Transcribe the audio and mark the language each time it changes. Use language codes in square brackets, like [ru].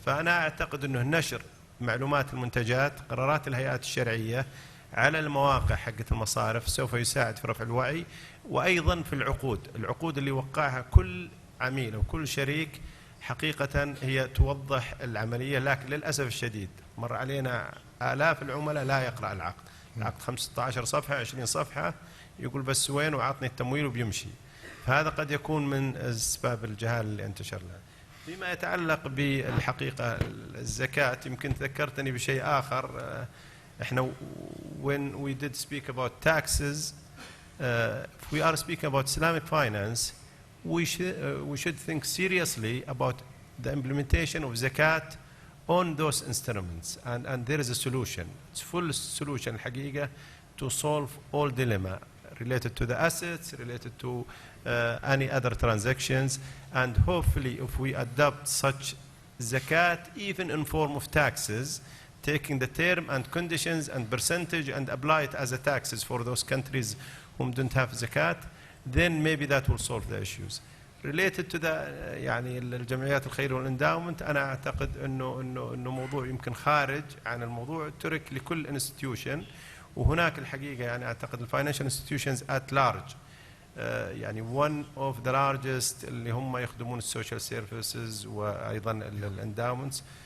[ar] فأنا أعتقد أنه نشر معلومات المنتجات، قرارات الهيئات الشرعية على المواقع حقت المصارف سوف يساعد في رفع الوعي، وأيضا في العقود اللي وقعها كل عميل وكل شريك حقيقة هي توضح العملية، لكن للأسف الشديد مر علينا آلاف العملاء لا يقرأ العقد 15 صفحة 20 صفحة يقول بس وين وعطني التمويل وبيمشي. فهذا قد يكون من أسباب الجهالة اللي انتشر لها. فيما يتعلق بالحقيقة الزكاة، يمكن ذكرتني بشيء آخر. احنا [en] when we did speak about taxes, if we are speaking about Islamic finance, we should think seriously about the implementation of zakat on those instruments, and there is a solution. It's full solution [ar] الحقيقة [en] to solve all dilemma related to the assets, related to any other transactions, and hopefully if we adopt such zakat even in form of taxes, taking the term and conditions and percentage and apply it as a taxes for those countries whom don't have zakat, then maybe that will solve the issues. [ar] Related to the يعني الجمعيات الخيرية والانداومنت، أنا أعتقد إنه موضوع يمكن خارج عن الموضوع، ترك لكل institution، وهناك الحقيقة يعني أعتقد [en] الفاينانشال institutions at large [ar] يعني [en] one of the largest [ar] اللي هم يخدمون [en] السوشيال سيرفيسز [ar] وأيضا الانداومنتس.